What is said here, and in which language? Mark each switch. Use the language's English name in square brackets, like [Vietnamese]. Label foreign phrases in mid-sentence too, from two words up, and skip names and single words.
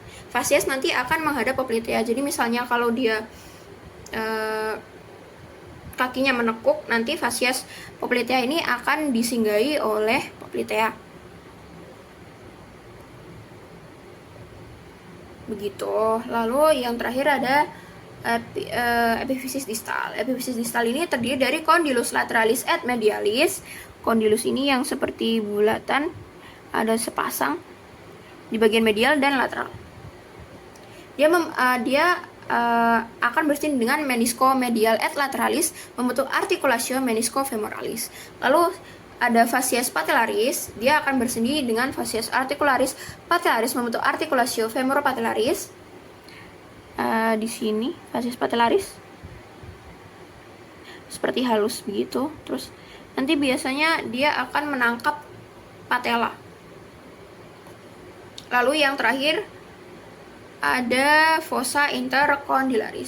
[Indonesian] Facies nanti akan menghadap poplitea. Jadi misalnya kalau dia kakinya menekuk, nanti [Latin] facies poplitea [Indonesian] ini akan disinggahi oleh poplitea. Begitu. Lalu yang terakhir ada epifisis distal. Epifisis distal ini terdiri dari [Latin] condylus lateralis et medialis. [Indonesian] Condylus ini yang seperti bulatan, ada sepasang di bagian medial dan lateral. Dia akan bersini dengan [Latin] menisco medial et lateralis [Indonesian] membentuk [Latin] articulatio menisco femoralis. [Indonesian] Lalu ada [Latin] facies patellaris, [Indonesian] dia akan bersini dengan [Latin] facies articularis patellaris [Indonesian] membentuk [Latin] articulatio femoropatellaris. [Indonesian] Di sini [Latin] facies patellaris [Indonesian] seperti halus begitu. Terus nanti biasanya dia akan menangkap patella. Lalu yang terakhir ada [Latin] fossa intercondylaris.